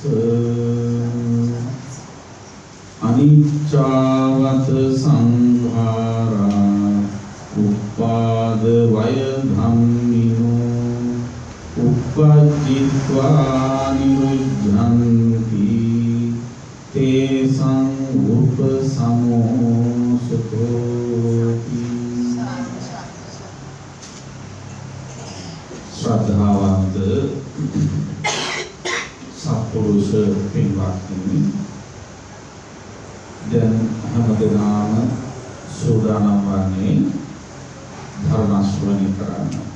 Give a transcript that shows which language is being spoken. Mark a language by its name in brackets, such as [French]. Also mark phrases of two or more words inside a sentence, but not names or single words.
[Pali] අනිච්චවත සංඛාරා උපාද වය ධම්මිනෝ uppajjitva niruddhanti tesang upasamosukoti. [Sinhala] ශ්‍රද්ධාවන්ත සත්පුරුෂ පින්වත්නි, දැන් හැමදෙනාම සූදානම් වන්නේ ධර්ම ශ්‍රවණය කරන්න.